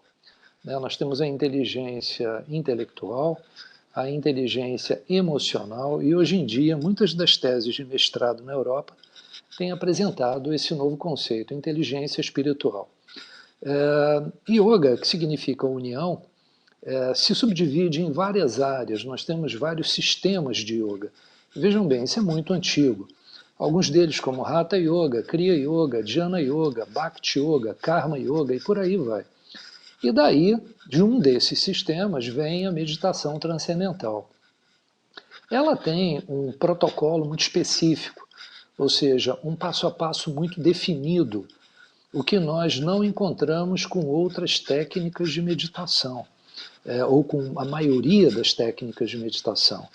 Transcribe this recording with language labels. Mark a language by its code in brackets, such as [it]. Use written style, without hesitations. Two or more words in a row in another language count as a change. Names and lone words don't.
[pt] Nós temos a inteligência intelectual, a inteligência emocional, e hoje em dia muitas das teses de mestrado na Europa têm apresentado esse novo conceito, inteligência espiritual. Yoga, que significa união, se subdivide em várias áreas. Nós temos vários sistemas de yoga. Vejam bem, isso é muito antigo. Alguns deles, como Hatha Yoga, Kriya Yoga, Jnana Yoga, Bhakti Yoga, Karma Yoga e por aí vai. E daí, de um desses sistemas, vem a meditação transcendental. Ela tem um protocolo muito específico, ou seja, um passo a passo muito definido, o que nós não encontramos com outras técnicas de meditação, ou com a maioria das técnicas de meditação.